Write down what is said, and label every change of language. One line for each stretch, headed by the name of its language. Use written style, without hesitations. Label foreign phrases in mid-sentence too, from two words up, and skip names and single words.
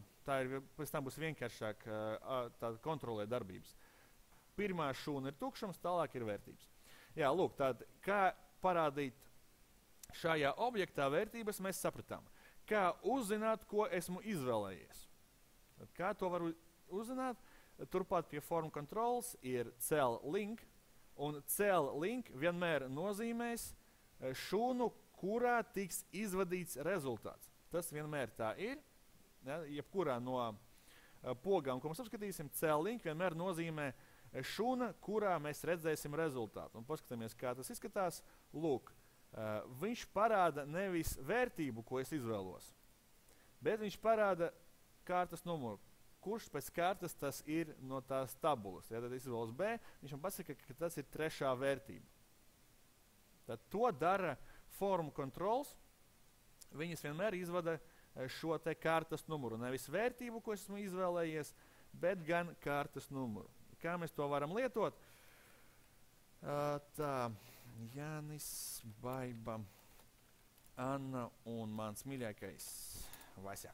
Latvian: Tā ir, pēc tam būs vienkāršāk kontrolēt darbības. Pirmā šūna ir tukšums, tālāk ir vērtības. Jā, lūk, tad kā parādīt šajā objektā vērtības mēs sapratām. Kā uzzināt, ko esmu izvēlējies? Tad kā to varu uzzināt? Turpat pie
English: form controls
Latvian: ir
English: cell link.
Latvian: Un
English: cell link
Latvian: vienmēr nozīmēs šūnu, kurā tiks izvadīts rezultāts. Tas vienmēr tā ir. Ja, jebkurā no pogām, ko mēs apskatīsim,
English: cell link
Latvian: vienmēr nozīmē šūna, kurā mēs redzēsim rezultātu. Un paskatāmies, kā tas izskatās. Lūk, viņš parāda nevis vērtību, ko es izvēlos, bet viņš parāda kārtas numuru. Kurš pēc kārtas tas ir no tās tabulas. Ja tad izvēlos B, viņš man pasaka, ka tas ir trešā vērtība. Tad to dara
English: form controls.
Latvian: Viņas vienmēr izvada šo te kārtas numuru. Nevis vērtību, ko esmu izvēlējies, bet gan kārtas numuru. Kā mēs to varam lietot? Tā, Jānis, Baiba, Anna un mans mīļākais Vasja.